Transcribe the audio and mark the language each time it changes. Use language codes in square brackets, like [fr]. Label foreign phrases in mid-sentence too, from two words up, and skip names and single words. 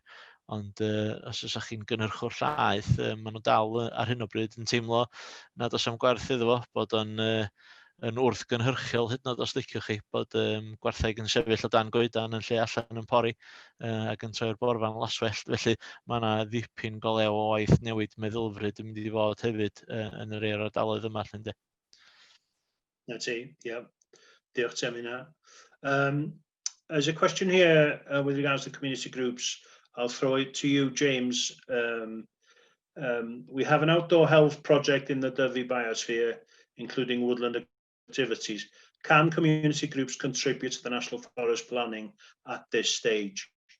[cy] Ond os ydych chi'n gynhyrchwr llaeth, maen nhw dal ar hyn o bryd yn teimlo nad oes am gwerth iddo fo, bod o'n wrth gynhyrchiol hyd yn oed os liciwch chi, bod gwartheg yn sefyll o dan goedan yn lle allan yn pori ac yn troi'r borfan laswellt. Felly mae yna ddipyn golew o waith newid meddylfryd yn mynd i fod hefyd yn yr ardaloedd yma. Na ti, yeah. Diolch ti am hynna. [en] There's a question here with regards to community groups. I'll throw it to you, James. We have an outdoor health project in the Dyfi biosphere, including woodland activities. Can community groups contribute to the National Forest planning at this stage?